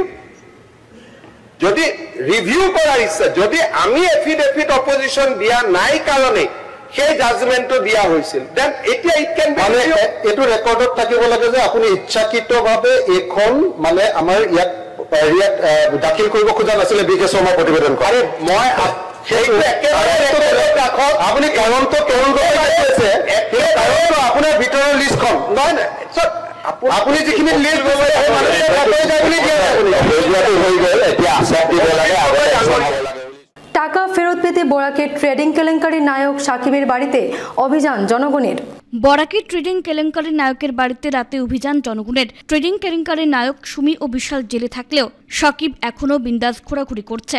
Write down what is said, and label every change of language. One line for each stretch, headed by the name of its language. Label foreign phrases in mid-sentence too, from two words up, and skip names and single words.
Assamese: যদি ৰিভিউ কৰাৰ ইচ্ছা, যদি আমি এফিডেভিট অপজিশ্যন দিয়া নাই কাৰণে সেই জাজমেণ্টটো দিয়া হৈছিল, দেন এতিয়া
English: it can be
Assamese: এইটো ৰেকৰ্ডত থাকিব লাগে যে আপুনি ইচ্ছাকৃতভাৱে এইখন মানে আমাৰ ইয়াত দাখিল কৰিব খোজা নাছিলে বি কে শৰ্মাৰ প্ৰতিবেদন। আৰে মই আপুনি কাৰণটো আপোনাৰ ভিতৰৰ লিষ্টখন নহয় নাই, আপুনি যিখিনি লিষ্ট
Bangla: টাকা ফেরত পেতে বরাকের ট্রেডিং কেলেঙ্কারির নায়ক সাকিবের বাড়িতে অভিযান জনগণের। বরাকের ট্রেডিং কেলেঙ্কারির নায়কের বাড়িতে রাতে অভিযান জনগণের। ট্রেডিং কেলেঙ্কারির নায়ক সুমি ও বিশাল জেলে থাকলেও সাকিব এখনও বিন্দাস ঘোরাঘুরি করছে।